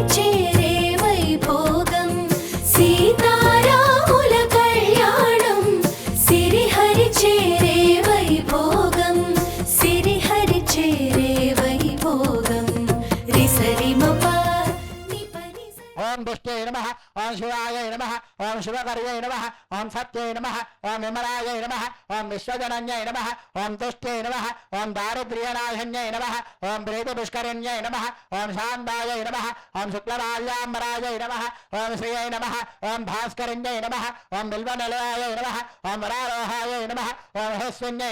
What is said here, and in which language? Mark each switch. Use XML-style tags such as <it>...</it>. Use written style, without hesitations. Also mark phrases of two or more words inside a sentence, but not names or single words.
<te>చేరే వైభోగం సీతారాముల కళ్యాణం సిరిహరి చేరే వైభోగం సిరిహరి చేరే వైభోగం రిసరిమప</te> <sa>ओम दुष्टे नमः ओम शिवाय नमः ओम शिवकर्ये नमः ओम सत्ये नमः ओम विमलाय नमः ओम विश्वजनन्ये नमः ओम तुष्टे नमः ओम दारिद्र्यनाशन्ये नमः ओम प्रीतिपुष्करिण्ये नमः ओम शान्ताय नमः ओम शुक्लमाल्याम्बराय नमः ओम श्रिये नमः ओम भास्करिण्ये नमः ओम बिल्वनिलयाय नमः ओम वरारोहाय नमः ओम हस्विन्ये</sa>